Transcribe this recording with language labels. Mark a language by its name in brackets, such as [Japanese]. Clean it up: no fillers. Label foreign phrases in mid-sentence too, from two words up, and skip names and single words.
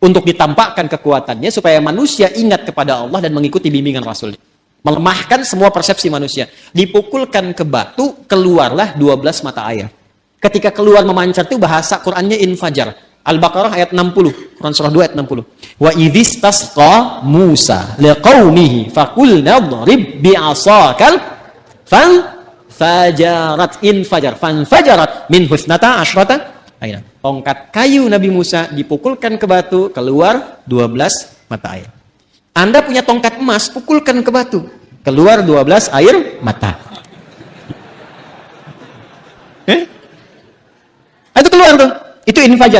[Indonesian] untuk ditampakkan kekuatannya supaya manusia ingat kepada Allah dan mengikuti bimbingan Rasul. Melemahkan semua persepsi manusia. Dipukulkan ke batu, keluarlah 12 mata air. Ketika keluar memancar itu bahasa Qur'annya infajar. Al-Baqarah ayat 60, Quran surah 2 ayat 60. [Arabic] وإذ استسقى موسى لقومه فقلنا اضرب بعصاك فانفجرت فانفجرت منه اثنتا عشرة عينا. [Indonesian] Tongkat kayu Nabi Musa dipukulkan ke batu, keluar 12 mata air. Anda punya tongkat emas, pukulkan ke batu, keluar 12 air mata. Itu keluar tuh, itu infajar.